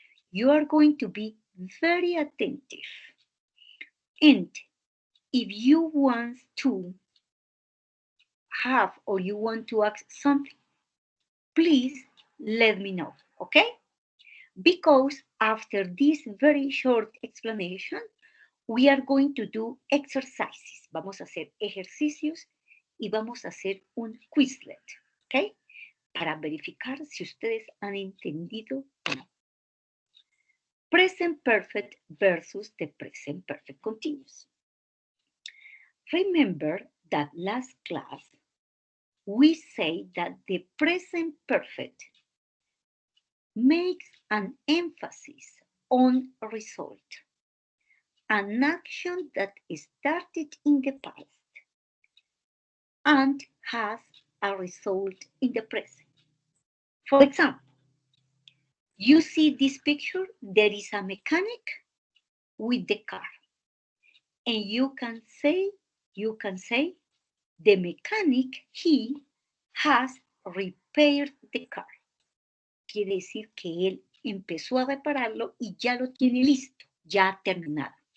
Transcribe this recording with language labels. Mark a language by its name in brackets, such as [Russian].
[English] You are going to be very attentive. And if you want to have or you want to ask something, please let me know, okay? Because after this very short explanation, we are going to do exercises. [Spanish] Vamos a hacer ejercicios y vamos a hacer un Quizlet, ¿ok? Para verificar si ustedes han entendido o no. [English] Present perfect versus the present perfect continuous. Remember that last class, we say that the present perfect makes an emphasis on a result, an action that started in the past and has a result in the present. For example, you see this picture, there is a mechanic with the car. And you can say, the mechanic, he has repaired the car. [Spanish] Quiere decir que él empezó a repararlo y ya lo tiene listo, ya terminado.